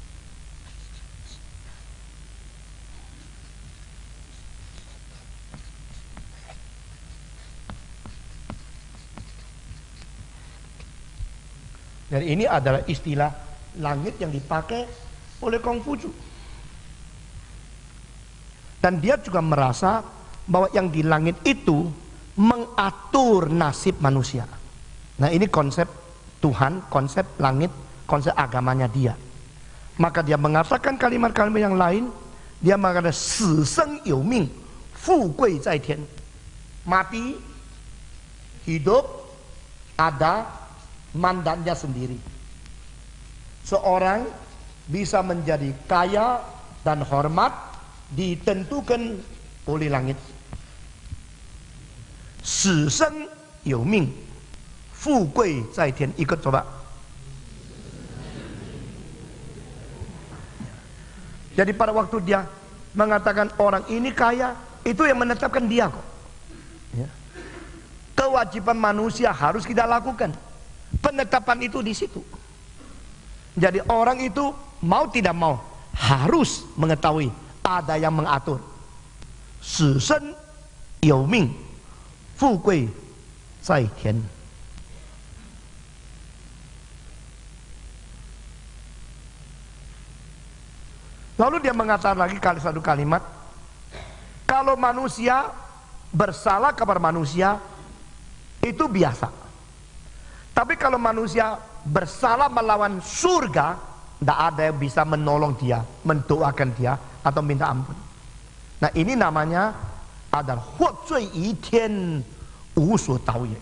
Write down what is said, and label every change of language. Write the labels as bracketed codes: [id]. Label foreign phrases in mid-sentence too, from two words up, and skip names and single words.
[id] Dan ini adalah istilah langit yang dipakai oleh Konghucu. Dan dia juga merasa bahwa yang di langit itu mengatur nasib manusia. Nah, ini konsep Tuhan, konsep langit, konsep agamanya dia. Maka dia mengatakan kalimat-kalimat yang lain. Dia mengatakan [zh] 死生有命，富贵在天. [id] Mati, hidup, ada mandatnya sendiri. Seorang bisa menjadi kaya dan hormat ditentukan oleh langit. [zh] 死生有命，富贵在天. [id] Ikut coba. Jadi pada waktu dia mengatakan orang ini kaya, itu yang menetapkan dia kok. Ya. Kewajiban manusia harus kita lakukan. Penetapan itu di situ. Jadi orang itu mau tidak mau harus mengetahui ada yang mengatur. [zh] 死生有命，富贵在天. [id] Lalu dia mengatakan lagi satu kalimat, kalau manusia bersalah kepada manusia itu biasa. Tapi kalau manusia bersalah melawan surga, tidak ada yang bisa menolong dia, mendoakan dia, atau minta ampun. Nah, ini namanya adalah [zh] 获罪于天无所导也.